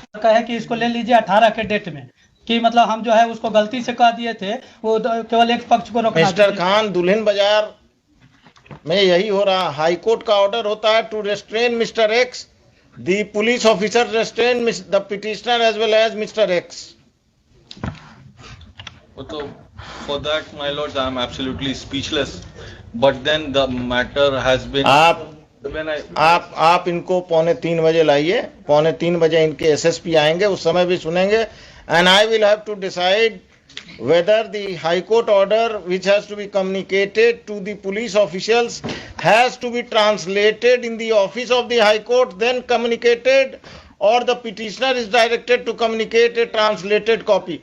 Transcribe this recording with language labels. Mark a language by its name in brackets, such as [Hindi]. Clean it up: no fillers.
[Hindi] कहे कि इसको ले लीजिए 18 के डेट में, कि मतलब हम जो है उसको गलती से कह दिए थे, वो केवल एक पक्ष को रोकना। मिस्टर खान, दुल्हिन बाजार में यही हो रहा। [English] high court [Hindi] का ऑर्डर होता है [English] To restrain mister X, the police officer restrain the petitioner as well as mister X. So for that, my lords, I am absolutely speechless. But then the matter has been. [Hindi] आप इनको 2:45 बजे लाइए, 2:45 बजे इनके SSP आएंगे, उस समय भी सुनेंगे। [English] And I will have to decide whether the high court order which has to be communicated to the police officials has to be translated in the office of the high court, then communicated, or the petitioner is directed to communicate a translated copy.